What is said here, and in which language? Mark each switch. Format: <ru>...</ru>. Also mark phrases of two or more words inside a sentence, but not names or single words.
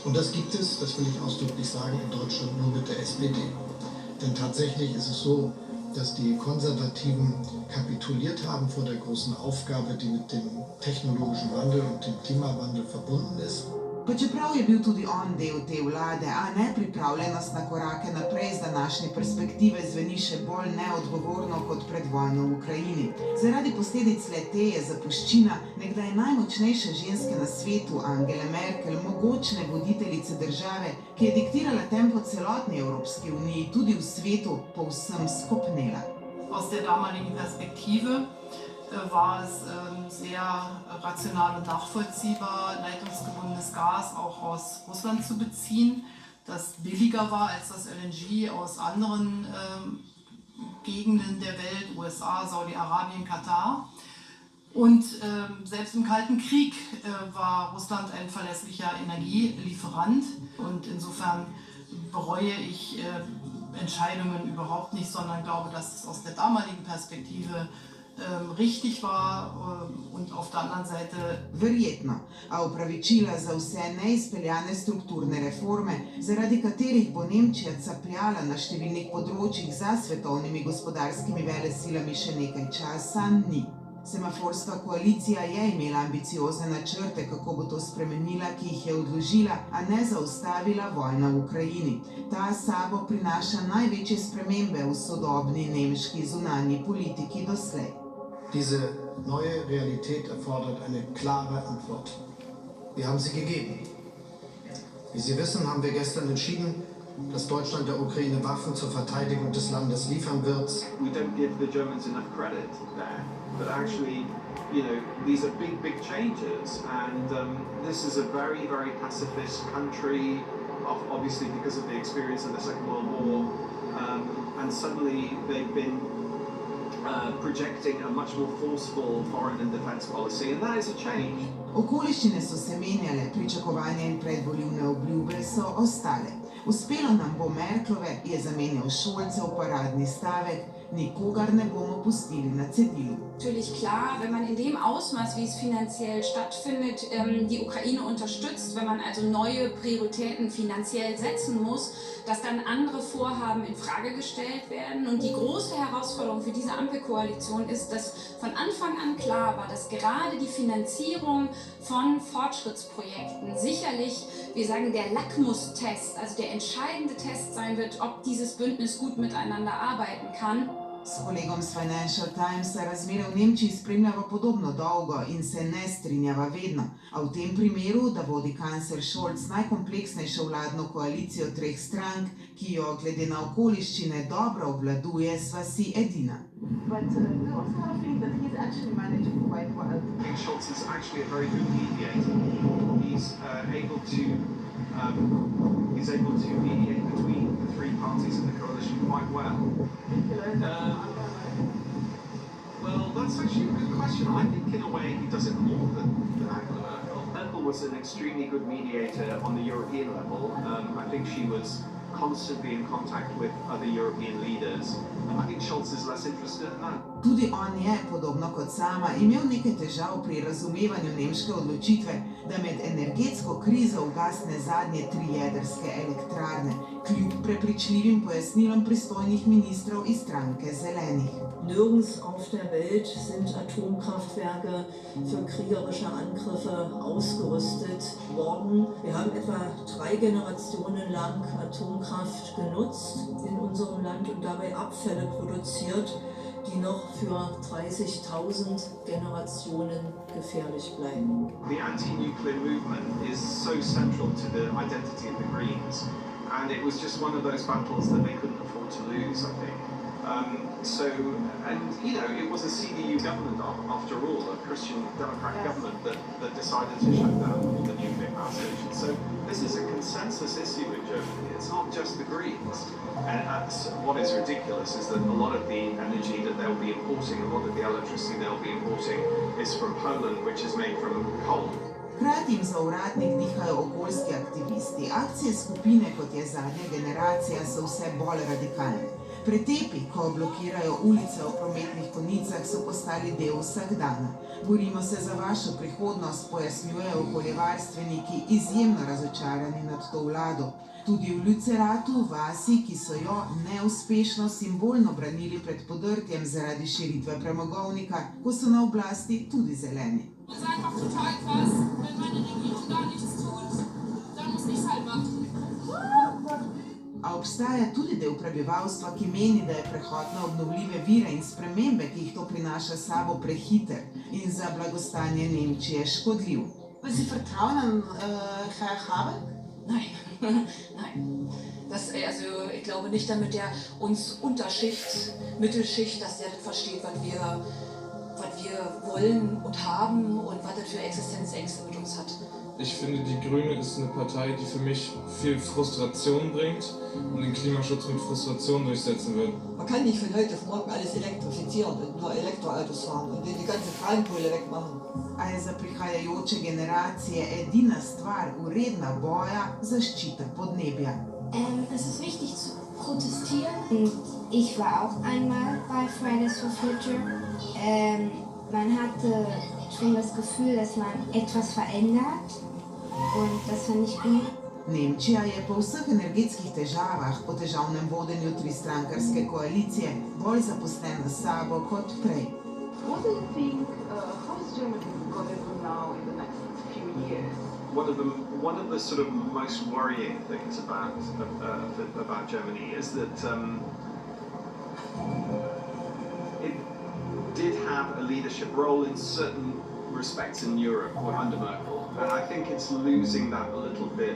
<de>Und das gibt es, das will ich ausdrücklich sagen, in Deutschland nur mit der SPD. Denn tatsächlich ist es so, dass die Konservativen kapituliert haben vor der großen Aufgabe, die mit dem technologischen Wandel und dem Klimawandel verbunden ist.</de> <sl>Pa čeprav je bil tudi on del te vlade, a nepripravljenost na korake naprej z današnje perspektive zveni še bolj neodgovorno kot pred vojno v Ukrajini. Zaradi posledic le-te je zapuščina nekdaj najmočnejše ženske na svetu, Angele Merkel, mogočne voditeljice države, ki je diktirala tempo celotni Evropski uniji, tudi v svetu, povsem skopnela.</sl> <de>Aus der damaligen Perspektive war es sehr rational und nachvollziehbar, leitungsgebundenes Gas auch aus Russland zu beziehen, das billiger war als das LNG aus anderen Gegenden der Welt, USA, Saudi-Arabien, Katar. Und selbst im Kalten Krieg war Russland ein verlässlicher Energielieferant. Und insofern bereue ich Entscheidungen überhaupt nicht, sondern glaube, dass es aus der damaligen Perspektive richtig war und auf der anderen Seite.</de> <sl>Verjetno, a opravičila za vse neizpeljane strukturne reforme, zaradi katerih bo Nemčija capljala na številnih področjih za svetovnimi gospodarskimi velesilami še nekaj časa, ni. Semaforska koalicija je imela ambiciozne načrte, kako bo to spremenila, ki jih je odložila, a ne zaustavila vojna v Ukrajini. Ta sabo prinaša največje spremembe v sodobni nemški zunanji politiki doslej.</sl> <de>Diese neue Realität erfordert eine klare Antwort. Wir haben sie gegeben. Wie Sie wissen, haben wir gestern entschieden, dass Deutschland der Ukraine Waffen zur Verteidigung des Landes liefern wird.</de> <en>We don't give the Germans enough credit there, but actually, you know, these are big, big changes, and this is a very, very pacifist country, obviously because of the experience of the Second World War, and suddenly they've been projecting a much more forceful foreign and defense policy, and that is a change.</en> <sl>Okoliščine so se menjale, pričakovanja in predvoljivne obljube so ostale. Uspelo nam bo Merklove, je zamenjal Scholzev paradni stavek, nikogar ne bomo pustili na cedilu.</sl> <de>Natürlich klar, wenn man in dem Ausmaß, wie es finanziell stattfindet, die Ukraine unterstützt, wenn man also neue Prioritäten finanziell setzen muss, dass dann andere Vorhaben in Frage gestellt werden. Und die große Herausforderung für diese Ampelkoalition ist, dass von Anfang an klar war, dass gerade die Finanzierung von Fortschrittsprojekten sicherlich, wir sagen, der Lackmustest, also der entscheidende Test sein wird, ob dieses Bündnis gut miteinander arbeiten kann.</de> <sl>S kolegom z Financial Timesa razmere v Nemčiji spremljava podobno dolgo in se ne strinjava vedno. A v tem primeru, da vodi kancler Scholz najkompleksnejšo vladno koalicijo 3 strank, ki jo glede na okoliščine dobro obvladuje, sva si edina.</sl> <en>I think Scholz is actually a very good mediator. He's able to mediate between the 3 parties in the coalition quite well. Well, that's actually a good question. I think in a way he does it more than Angela Merkel. Merkel was an extremely good mediator on the European level. I think she was constantly in contact with other European leaders. I think Scholz is less interested in that.</en> <sl>Tudi on je, podobno kot sama, imel nekaj težav pri razumevanju nemške odločitve, da med energetsko krizo ugasne zadnje 3 jedrske elektrarne, kljub prepričljivim pojasnilom pristojnih ministrov iz stranke Zelenih.</sl> <de>Nirgends auf der Welt sind Atomkraftwerke für kriegerische Angriffe ausgerüstet worden. Wir haben etwa 3 Generationen lang Atomkraft genutzt in unserem Land und dabei Abfälle produziert, die noch für 30.000 Generationen gefährlich bleiben.</de> <en>The anti-nuclear movement is so central to the identity of the Greens, and it was just one of those battles that they couldn't afford to lose, I think. It was a CDU government after all, a Christian Democrat government that decided to shut down all the nuclear power stations. So this is a consensus issue in Germany. It's not just the Greens. And what is ridiculous is that a lot of the energy that they'll be importing, a lot of the electricity they'll be importing is from Poland, which is made from coal.</en> <sl>Hkrati jim za uradnik dihajo okoljski aktivisti. Akcije skupine, kot je Zadnja generacija, so vse bolj radikalne. Pretepi, ko blokirajo ulice v prometnih konicah, so postali del vsakdana. Borimo se za vašo prihodnost, pojasnjujejo okoljevarstveniki, izjemno razočarani nad to vlado. Tudi v Lützeratu, vasi, ki so jo neuspešno simbolno branili pred podrtjem zaradi širitve premogovnika, ko so na oblasti tudi Zeleni.</sl> <de>Das ist einfach total krass, wenn meine Regierung da nichts tut, dann muss ich es halt machen.</de> <sl>A obstaja tudi del prebivalstva, ki meni, da je prehod na obnovljive vire in spremembe, ki jih to prinaša s sabo, prehiter in za blagostanje Nemčije škodljiv.</sl> <de>Sie vertrauen Herr Habeck? Nein, nein. Ich glaube nicht, damit der uns Unterschicht, Mittelschicht, dass der das versteht, was wir wollen und haben und was das für Existenzängste mit uns hat. Ich finde, die Grüne ist eine Partei, die für mich viel Frustration bringt und den Klimaschutz mit Frustration durchsetzen wird. Man kann nicht von heute auf morgen alles elektrifizieren und nur Elektroautos fahren und die ganze Braunkohle wegmachen.</de> <sl>A je za prihajajoče generacije edina stvar vredna boja zaščita podnebja.</sl> <de>Es ist wichtig zu protestieren. Ich war auch einmal bei Fridays for Future. Man hatte schon das Gefühl, dass man etwas verändert und das fand ich gut.</de> <sl>Nemčija je po vseh energetskih težavah, po težavnem vodenju tristrankarske koalicije, bolj zaposlena s sabo kot prej.</sl> <en>What do you think, how is Germany going to do now in the next few years? One of the sort of most worrying things about Germany is that it did have a leadership role in certain respects in Europe under Merkel, and I think it's losing that a little bit.</en>